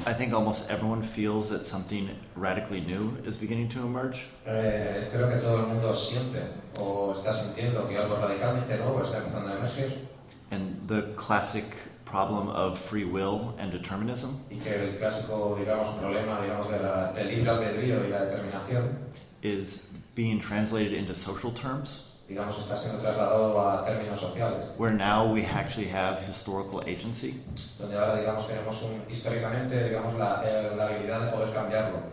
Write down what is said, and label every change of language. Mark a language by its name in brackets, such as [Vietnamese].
[English] I think almost everyone feels that something radically new is beginning to emerge. [Spanish] Creo que todo el mundo siente o está sintiendo que algo radicalmente nuevo está empezando a emerger. [English] And the classic problem of free will and determinism. [Spanish] Y que el clásico, digamos, problema, digamos, del libre albedrío y la determinación [English] is being translated into social terms. [Spanish] Digamos, está siendo trasladado a términos sociales. [English] Where now we actually have historical agency. [Spanish] Donde ahora, digamos, tenemos históricamente, digamos, la habilidad de poder cambiarlo.